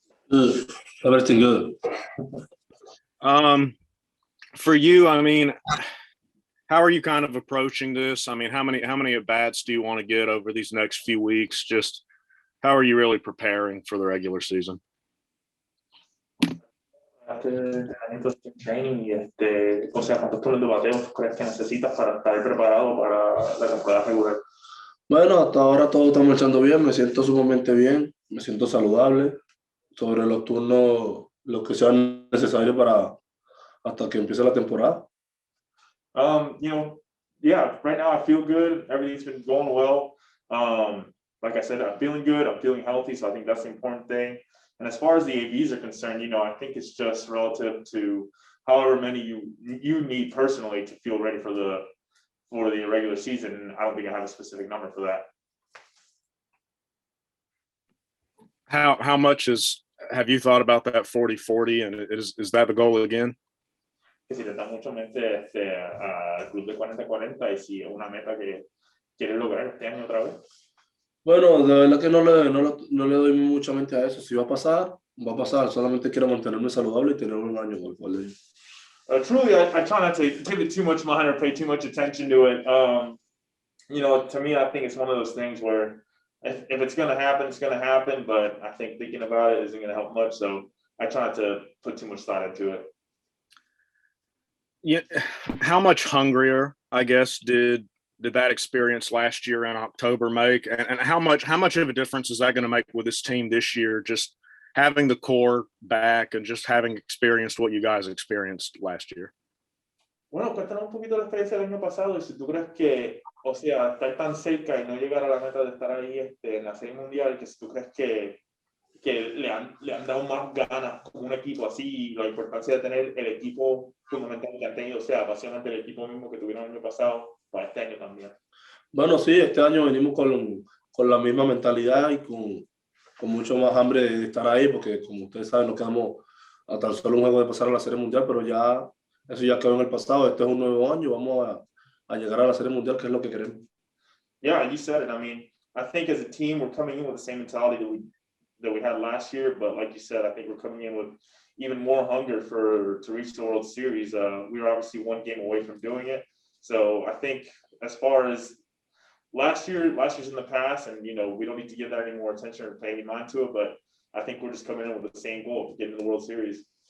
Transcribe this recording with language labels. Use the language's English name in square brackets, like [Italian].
[English] Good. Everything good. Um, for you, I mean, how are you kind of approaching this? I mean, how many at bats do you want to get over these next few weeks? Just how are you really preparing for the regular season? [Spanish] Hacer entrenamientos de training y o sea, ¿cuántos turnos de bateo tú crees que necesitas para estar preparado para la temporada regular? Bueno, hasta ahora todo está marchando bien, me siento sumamente bien, me siento saludable. Sobre los turnos, lo que sea necesario para hasta que empiece la temporada. [English] You know, yeah, right now I feel good. Everything's been going well. Like I said, I'm feeling good. I'm feeling healthy, so I think that's the important thing. And as far as the ABs are concerned, I think it's just relative to however many you need personally to feel ready for the regular season. I don't think I have a specific number for that. How much is have you thought about that 40-40 and is that the goal again? [Spanish] Que si le da mucho mente al club de 40-40 y si es una meta que quiere lograr este año otra vez. Bueno, de verdad que no le doy mucha mente a eso. Si va a pasar, va a pasar. Solamente quiero mantenerme saludable y tener un año con el cual. [English] Truly, I try not to give it too much mind or pay too much attention to it. To me, I think it's one of those things where if it's going to happen, it's going to happen. But I think thinking about it isn't going to help much. So I try not to put too much thought into it. Yeah, how much hungrier, I guess, did that experience last year in October make, and how much of a difference is that going to make with this team this year? Just having the core back and just having experienced what you guys experienced last year. [Spanish] Bueno, cuéntanos un poquito la experiencia del año pasado y si tú crees que, o sea, estar tan cerca y no llegar a la meta de estar ahí en la Serie Mundial, que si tú crees que le han dado más ganas como un equipo así, y la importancia de tener el equipo fundamental que han tenido, o sea, básicamente el equipo mismo que tuvieron el año pasado para este año también. Bueno, sí, este año venimos con la misma mentalidad y con mucho más hambre de estar ahí, porque como ustedes saben, nos quedamos a tan solo un juego de pasar a la Serie Mundial, pero ya eso ya quedó en el pasado. Este es un nuevo año, vamos a llegar a la Serie Mundial, que es lo que queremos. [English] Yeah, you said it. I mean, I think as a team, we're coming in with the same mentality that we had last year, but like you said, I think we're coming in with even more hunger to reach the World Series. We were obviously one game away from doing it. So I think as far as last year's in the past, and we don't need to give that any more attention or pay any mind to it, but I think we're just coming in with the same goal to get into the World Series.